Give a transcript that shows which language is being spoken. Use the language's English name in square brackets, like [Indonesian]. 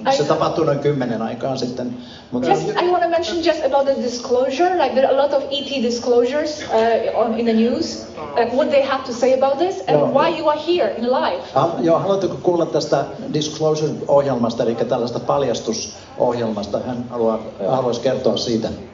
[Finnish] Se tapahtuu noin 10 aikaan sitten. Mutta [English] I want to mention just about the disclosure. Like there are a lot of ET disclosures in the news. Like what they have to say about this and why you are here in life. [Finnish] Joo, haluatteko kuulla tästä disclosure-ohjelmasta, eli tällaista paljastusohjelmasta? Hän haluaisi kertoa siitä.